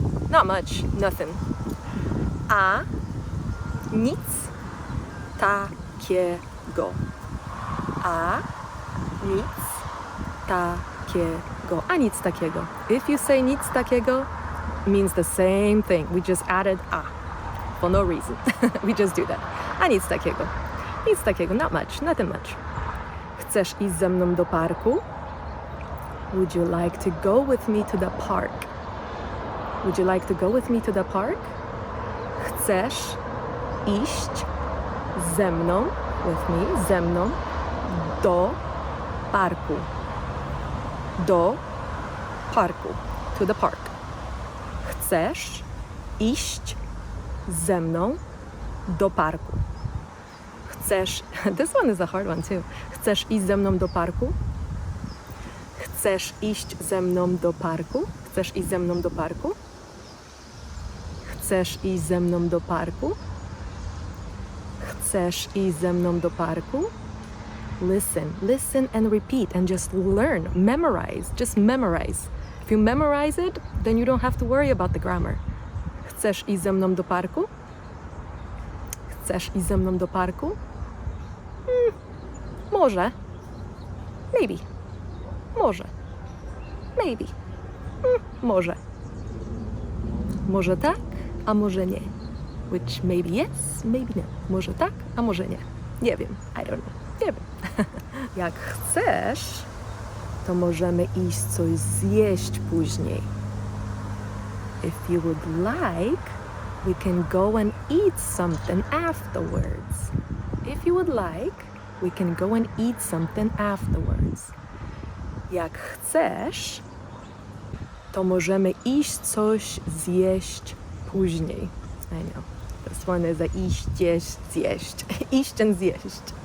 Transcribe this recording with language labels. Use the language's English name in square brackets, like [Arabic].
[English] Not much, nothing. [Polish] A nic takiego. A nic takiego. A nic takiego. [English] If you say [Polish] nic takiego, [English] means the same thing. We just added a for no reason. We just do that. [Polish] A nic takiego. Nic takiego. [English] Not much. Nothing much. [Polish] Chcesz iść ze mną do parku? Would you like to go with me to the park? Would you like to go with me to the park? Chcesz iść ze mną, [English] with me, [Polish] ze mną, do parku. Do parku. [English] To the park. [Polish] Chcesz iść ze mną do parku. Chcesz... [English] This one is a hard one too. [Polish] Chcesz iść ze mną do parku? Chcesz iść ze mną do parku? Chcesz iść ze mną do parku? Chcesz iść ze mną do parku? Chcesz iść ze mną do parku? [English] Listen and repeat and just learn, memorize, just memorize. If you memorize it, then you don't have to worry about the grammar. [Polish] Chcesz iść ze mną do parku? Chcesz iść ze mną do parku? Może. [English] Maybe. [Polish] Może. Maybe. Może. Może tak, a może nie. [English] Which maybe yes, maybe no. [Polish] Może tak, a może nie. Nie wiem. [English] I don't know. [Polish] Nie wiem. Jak chcesz, to możemy iść coś zjeść później. [English] If you would like, we can go and eat something afterwards. If you would like, we can go and eat something afterwards. [Polish] Jak chcesz, to możemy iść coś zjeść później. [English] I know. This one is a iść, jeść, zjeść. Iść and zjeść.